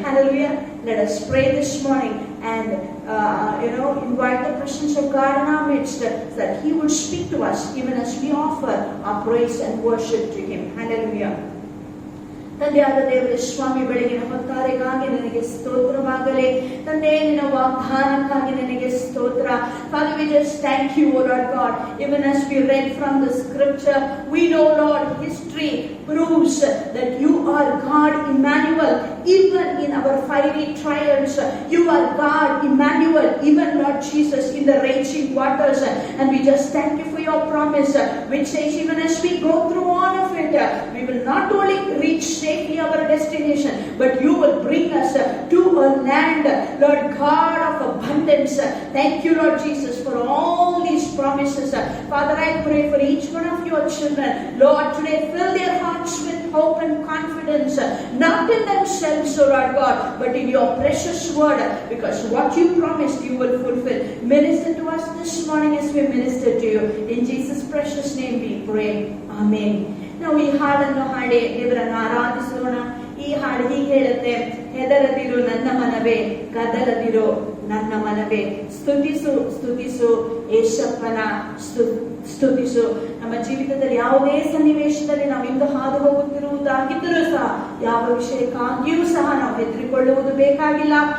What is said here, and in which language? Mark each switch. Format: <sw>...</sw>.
<en>Hallelujah. Let us pray this morning and invite the presence of God in our midst, that he will speak to us even as we offer our praise and worship to him. Hallelujah.</en> <kn>ತಂದೆಯಾದ ದೇವರೇ, ಸ್ವಾಮಿ, ಬೆಳಗಿನ ಹೊತ್ತಾರೆಗಾಗಿ ನನಗೆ ಸ್ತೋತ್ರವಾಗಲಿ. ತಂದೆ, ನಿನ್ನ ವಾಗ್ದಾನಕ್ಕಾಗಿ ನನಗೆ ಸ್ತೋತ್ರ.</kn> <en>Father, we just thank you, O Lord God. Even as we read from the scripture, we know, Lord, history proves that you are God Emmanuel. Even in our fiery trials, you are God Emmanuel, even Lord Jesus, in the raging waters. And we just thank you for your promise, which says even as we go through all of it, we will not only reach safely our destination, but you will bring us to a land, Lord God, of abundance. Thank you, Lord Jesus, for all these promises. Father, I pray for each one of your children. Lord, today fill their hearts with hope and confidence, not in themselves, O Lord God, but in your precious word, because what you promised you will fulfill. Minister to us this morning as we minister to you. In Jesus' precious name we pray.</en> <kn>Amen. ನಾವು ಈ ಹಾಡನ್ನು ಹಾಡಿ ದೇವರನ್ನು ಆರಾಧಿಸೋಣ. ಈ ಹಾಡು ಹೀಗೆ ಹೇಳುತ್ತೆ: ಹೆದರದಿರು ನನ್ನ ಮನವೇ, ಕದಲದಿರು ನನ್ನ ಮನವೇ, ಸ್ತುತಿಸು ಸ್ತುತಿಸು ಯೇಸಪ್ಪನ ಸ್ತುತಿಸು. ನಮ್ಮ ಜೀವಿತದಲ್ಲಿ ಯಾವುದೇ ಸನ್ನಿವೇಶದಲ್ಲಿ ನಾವು ಇಂದು ಹಾದು ಹೋಗುತ್ತಿರುವುದಾಗಿದ್ದರೂ ಸಹ ಯಾವ ವಿಷಯಕ್ಕಾಗಿಯೂ ಸಹ ನಾವು ಹೆದರಿಕೊಳ್ಳುವುದು ಬೇಕಾಗಿಲ್ಲ.</kn>